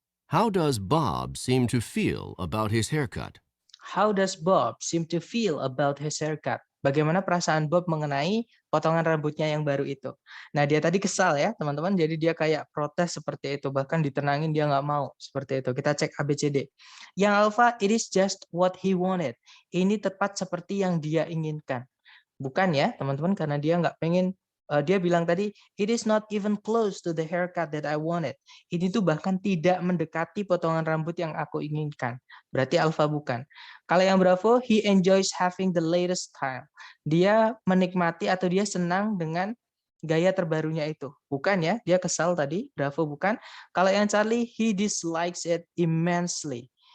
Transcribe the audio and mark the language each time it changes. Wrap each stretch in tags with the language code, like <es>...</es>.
<en>How does Bob seem to feel about his haircut? How does Bob seem to feel about his haircut?</en> <id>Bagaimana perasaan Bob mengenai potongan rambutnya yang baru itu? Nah, dia tadi kesal ya, teman-teman. Jadi dia kayak protes seperti itu. Bahkan ditenangin dia nggak mau. Seperti itu. Kita cek ABCD. Yang alpha,</id> <en>it is just what he wanted.</en> <id>Ini tepat seperti yang dia inginkan. Bukan ya, teman-teman, karena dia nggak pengen. Dia bilang tadi,</id> <en>it is not even close to the haircut that I wanted.</en> <id>Ini tuh bahkan tidak mendekati potongan rambut yang aku inginkan. Berarti alpha bukan. Kalau yang bravo,</id> <en>he enjoys having the latest style.</en> <id>Dia menikmati atau dia senang dengan gaya terbarunya itu. Bukan ya, dia kesal tadi, bravo bukan. Kalau yang Charlie,</id> <en>he dislikes it immensely.</en>